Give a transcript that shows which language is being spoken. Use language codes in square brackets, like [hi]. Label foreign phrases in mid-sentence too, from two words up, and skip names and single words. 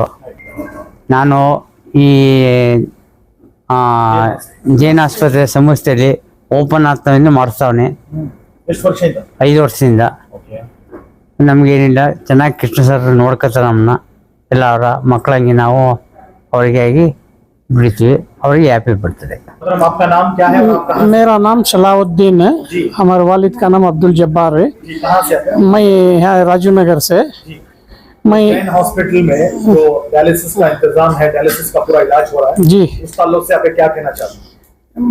[kn] ನಾನು ಈ ಜೈನ ಆಸ್ಪತ್ರೆ ಸಂಸ್ಥೆಯಲ್ಲಿ ಓಪನ್ ಆಗ್ತಾವಿಂದ ಮಾಡಿಸ್ತಾವನೆ ಎಷ್ಟು ವರ್ಷದಿಂದ? 5 ವರ್ಷದಿಂದ. ಓಕೆ. ನಮಗೇನಿಲ್ಲ, ಚೆನ್ನಾಗಿ ಕೃಷ್ಣ ಸರ್ ನೋಡ್ಕೊತಾರೆ ನಮ್ಮನ್ನ. ಎಲ್ಲ ಅವರ ಮಕ್ಕಳಂಗೆ ನಾವು ಅವರಿಗೆ ಆಗಿ ಬಿಡ್ತೀವಿ. ಅವರಿಗೆ ಹ್ಯಾಪಿ ಬರ್ತದೆ. [hi] मतलब आपका नाम क्या है और आप कहाँ मेरा नाम सलाउद्दीन है. जी. हमारे वालिद का नाम अब्दुल जब्बार है. जी, कहाँ से आते हैं? मैं यहाँ राजू नगर से. जी. मैं जैन हॉस्पिटल में जो डायलिसिस का इंतजाम है, डायलिसिस का पूरा इलाज हो रहा है, जी उस ताल्लुक से आप क्या कहना चाहते हैं?